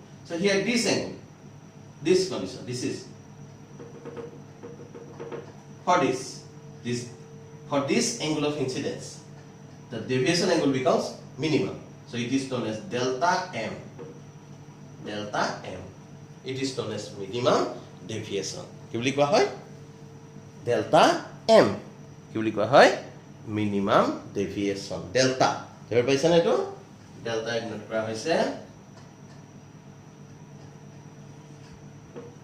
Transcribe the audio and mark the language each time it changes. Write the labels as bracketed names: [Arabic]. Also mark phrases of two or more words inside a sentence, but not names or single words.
[English] So here this angle, this condition, this is for this angle of incidence, the deviation angle becomes minimum. So it is known as delta M. Delta M. It is known as minimum deviation. [Assamese] কি বুলি কোৱা হয়? [English] Delta M. [Assamese] কি বুলি কোৱা হয়? [English] Minimum deviation. Delta. [Assamese] ধৰিব পাইছা নে এইটো? Delta ইগনোট কৰা হৈছে